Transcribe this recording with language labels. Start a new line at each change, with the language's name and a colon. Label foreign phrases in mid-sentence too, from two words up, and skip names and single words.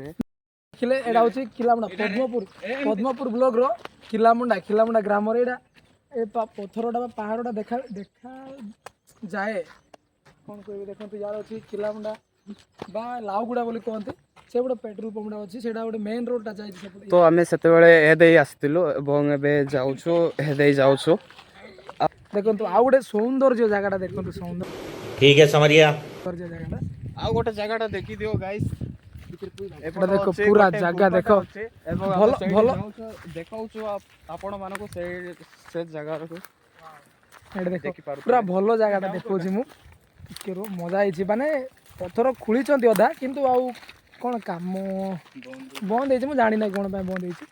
Odia: ଦେଖିଲେ ଏଇଟା ହେଉଛି ଖିଲାମୁଣ୍ଡା ପଦ୍ମପୁର ବ୍ଲକର ଖିଲାମୁଣ୍ଡା ଗ୍ରାମରେ ଏଇଟା ଏ ପଥରଟା ବା ପାହାଡ଼ଟା ଦେଖାଯାଏ କ'ଣ କହିବି ଦେଖନ୍ତୁ ଇଆଡ଼େ ଅଛି ଖିଲାମୁଣ୍ଡା ବା ଲାଉଗୁଡ଼ା ବୋଲି କୁହନ୍ତି ସେ ଗୋଟେ
English: petrol pump
Odia: ଅଛି ସେଇଟା ଗୋଟେ
English: main road
Odia: ଯାଇଛି ସେପଟେ। ତ ଆମେ ସେତେବେଳେ ଏ ଦେଇ ଆସିଥିଲୁ ଏବଂ ଏବେ ଯାଉଛୁ ଏ ଦେଇ ଯାଉଛୁ। ଦେଖନ୍ତୁ ଆଉ ଗୋଟେ ସୌନ୍ଦର୍ଯ୍ୟ ଜାଗାଟା ଦେଖନ୍ତୁ
Hindi: ठीक है समझिए आप।
Odia: ଜାଗାଟା ଆଉ ଗୋଟେ ଜାଗାଟା ଦେଖିଦିଅ ଗାଇସ୍ ଏପଟେ ଦେଖ ପୁରା ଜାଗା ଦେଖ ଭଲ ଦେଖାଉଛୁ ଆପଣମାନଙ୍କୁ ସେ ଜାଗାକୁ ଏଇଟା ଦେଖ ପୁରା ଭଲ ଜାଗାଟା ଦେଖାଉଛି ମୁଁ ଟିକେ ମଜା ହେଇଛି ମାନେ ପଥର ଖୋଳିଛନ୍ତି ଅଧା କିନ୍ତୁ ଆଉ କ'ଣ କାମ ବନ୍ଦ ହେଇଛି ମୁଁ ଜାଣିନାହିଁ କ'ଣ ପାଇଁ ବନ୍ଦ ହେଇଛି।